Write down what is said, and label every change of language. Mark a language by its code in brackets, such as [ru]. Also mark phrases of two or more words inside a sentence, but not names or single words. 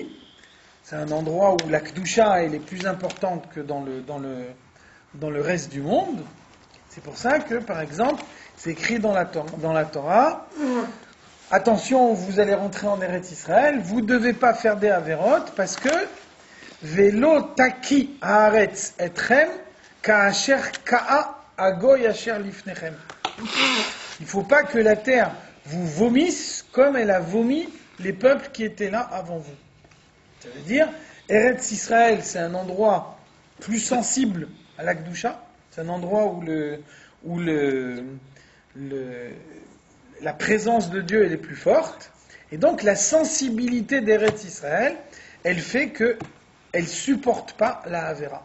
[fr] C'est un endroit où la Kedusha elle est plus importante que dans le reste du monde. C'est pour ça que, par exemple, c'est écrit dans la Torah, attention, vous allez rentrer en Eretz Israël, vous ne devez pas faire des averot parce que [he] ולא תקיא הארץ אתכם כאשר קאה הגוי אשר לפניכם. [fr] Il ne faut pas que la terre vous vomisse comme elle a vomi les peuples qui étaient là avant vous. Ça veut dire, Eretz Israël, c'est un endroit plus sensible à la Kedusha, c'est un endroit où la présence de Dieu elle est plus forte, et donc la sensibilité d'Eretz Israël, elle fait qu'elle ne supporte pas la Avera.